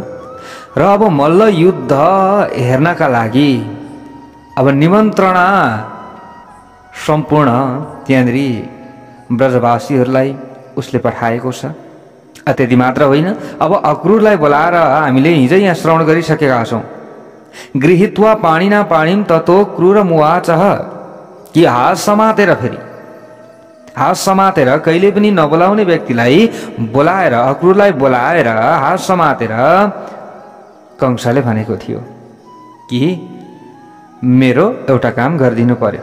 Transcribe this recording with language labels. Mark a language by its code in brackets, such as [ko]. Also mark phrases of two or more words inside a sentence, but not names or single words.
[ne] र अब मल्ल युद्ध हेर्नका लागि अब निमन्त्रणा सम्पूर्ण त्यहाँनिर ब्रजवासीहरूलाई उसले पठाएको छ। त्यति मात्र होइन, अब अक्रूरलाई बोलाएर हामीले हिजै यहाँ श्रवण गरिसकेका छौँ। [sa] गृहीत्वा पाणिना पाणिम ततो क्रूरमुवाचः [ne] कि हात समातेर, फेरि हात समातेर कहिले पनि नबोलाउने व्यक्तिलाई बोलाएर, अक्रूरलाई बोलाएर हात समातेर कंसले भनेको थियो कि मेरो एउटा काम गरिदिनु पर्यो।